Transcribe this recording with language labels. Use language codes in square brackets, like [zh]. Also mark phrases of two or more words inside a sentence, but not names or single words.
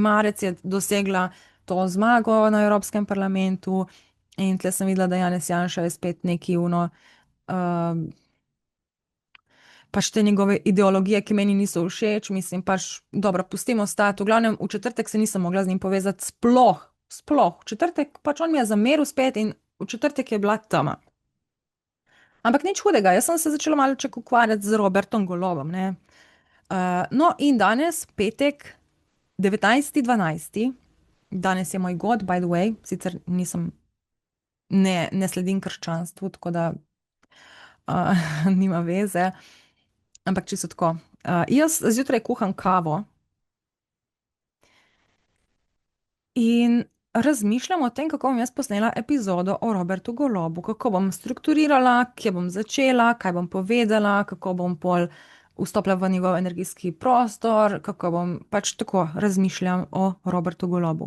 [sl] marec, je dosegla to zmago na Evropskem parlamentu in tle sem videla, da Janez Janša je spet neki pač te njegove ideologije, ki meni niso všeč, mislim pač, dobro, pustimo stati, v glavnem v četrtek se nisem mogla z njim povezati sploh, v četrtek pač on mi je zameril spet in v četrtek je bila tema. Ampak nič hudega, jaz sem se začela malček ukvarjati z Robertom Golobom, ne. No, in danes, petek, 19.12., danes je moj god, [en] by the way, [sl] sicer nisem, ne sledim krščanstvu, tako da nima veze, ampak čisto tako. Jaz zjutraj kuham kavo in razmišljam o tem, kako bom jaz posnela epizodo o Robertu Golobu, kako bom strukturirala, kje bom začela, kaj bom povedala, kako bom pol vstopila v njegov energijski prostor, kako bom pač tako razmišljam o Robertu Golobu.